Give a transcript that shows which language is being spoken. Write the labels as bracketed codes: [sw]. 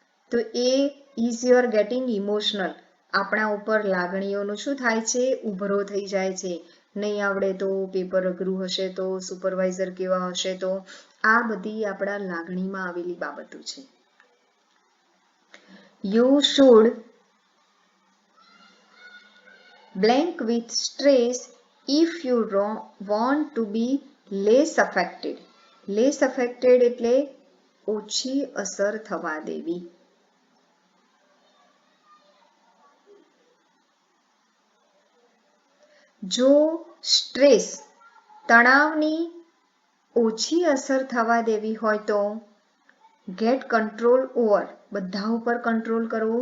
[gu] તો [en] એ is you're getting emotional. [gu] આપણા ઉપર લાગણીઓનું શું થાય છે? ઉભરો થઈ જાય છે. નહીં આવડે તો, પેપર અઘરું હશે તો, સુપરવાઇઝર કેવા હશે તો, આ બધી આપણા લાગણીમાં આવેલી બાબતો છે. [en] You should blank with stress if you want to be less affected. Less affected [gu] એટલે ઓછી અસર થવા દેવી. જો સ્ટ્રેસ, તણાવની ઓછી અસર થવા દેવી હોય તો [en] get control over, [gu] બધા ઉપર કંટ્રોલ કરવો.